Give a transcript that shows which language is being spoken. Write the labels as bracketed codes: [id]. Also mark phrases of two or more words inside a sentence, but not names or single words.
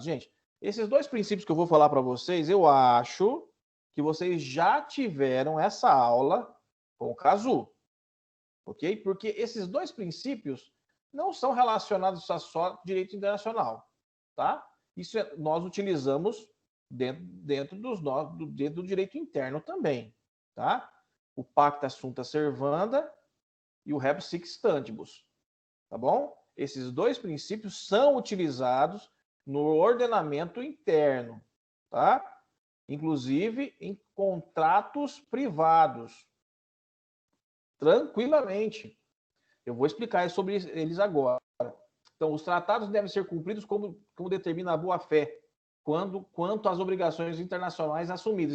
[pt] Gente, esses 2 princípios que eu vou falar para vocês, eu acho que vocês já tiveram essa aula com o Cazu. ok? Porque esses dois princípios não são relacionados a só direito internacional, tá? Isso nós utilizamos dentro do direito interno também, tá? [la] O pacta sunt servanda [pt] e o [la] rebus sic stantibus, [pt] tá bom? Esses dois princípios são utilizados no ordenamento interno, tá? Inclusive em contratos privados, tranquilamente. Eu vou explicar sobre eles agora. Então, os tratados devem ser cumpridos como determina a boa-fé, quanto às obrigações internacionais assumidas.